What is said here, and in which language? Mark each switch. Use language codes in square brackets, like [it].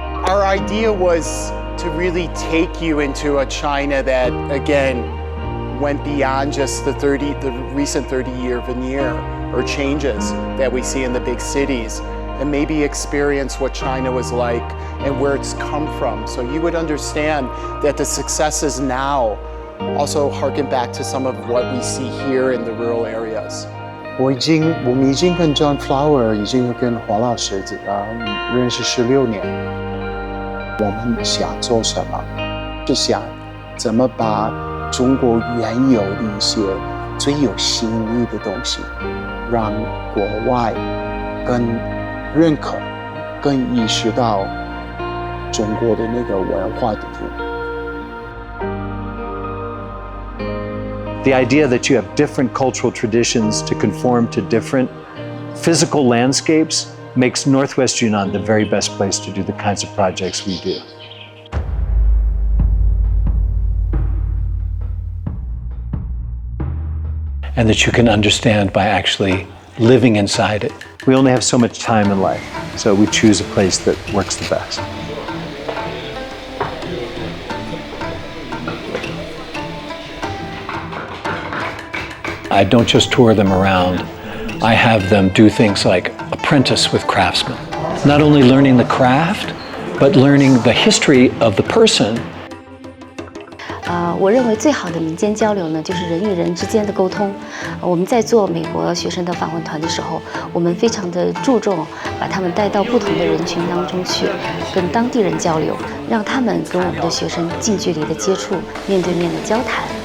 [en] Our idea was to really take you into a China that, again, went beyond just the recent 30-year veneer or changes that we see in the big cities, and maybe experience what China was like and where it's come from. So you would understand that the successes now also harken back to some of what we see here in the rural areas. [zh] 我们已经跟 John Flower 已经跟黄老师认识16年。我们想做什么？是想怎么把中国原有的一些最有吸引力的东西，让国外更认可、更意识到中国的那个文化的部分。 [en] The idea that you have different cultural traditions to conform to different physical landscapes makes Northwest Yunnan the very best place to do the kinds of projects we do. And that you can understand by actually living inside it. We only have so much time in life, so we choose a place that works the best. I don't just tour them around. I have them do things like apprentice with craftsmen. Not only learning the craft, but learning the history of the person. [zh] 我认为最好的民间交流呢，就是人与人之间的沟通。我们在做美国学生的访问团的时候，我们非常的注重把他们带到不同的人群当中去，跟当地人交流，让他们跟我们的学生近距离的接触，面对面的交谈。